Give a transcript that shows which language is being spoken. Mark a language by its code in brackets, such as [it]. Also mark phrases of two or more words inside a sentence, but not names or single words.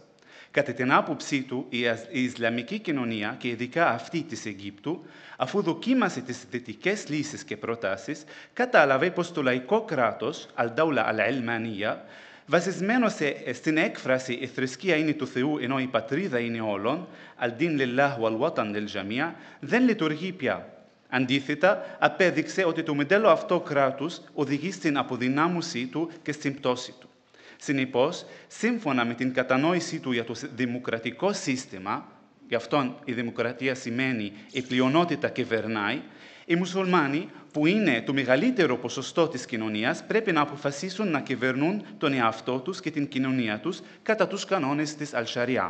[el] Κατά την άποψή του, η Ισλαμική κοινωνία, και ειδικά αυτή της Αιγύπτου, αφού δοκίμασε τις δυτικές λύσεις και προτάσεις, κατάλαβε πως το λαϊκό κράτος, [ar] الدولة العلمانية, [el] βασισμένο στην έκφραση «η θρησκεία είναι του Θεού, ενώ η πατρίδα είναι όλων», [ar] «الدين لله والوطن للجميع», [el] δεν λειτουργεί πια. Αντίθετα, απέδειξε ότι το μοντέλο αυτό κράτους οδηγεί στην αποδυνάμωσή του και στην πτώση του. Συνεπώς, σύμφωνα με την κατανόησή του για το δημοκρατικό σύστημα, γι' αυτόν η δημοκρατία σημαίνει η πλειονότητα κυβερνάει, οι μουσουλμάνοι, που είναι το μεγαλύτερο ποσοστό της κοινωνίας, πρέπει να αποφασίσουν να κυβερνούν τον εαυτό τους και την κοινωνία τους κατά τους κανόνες της Al-Sharia.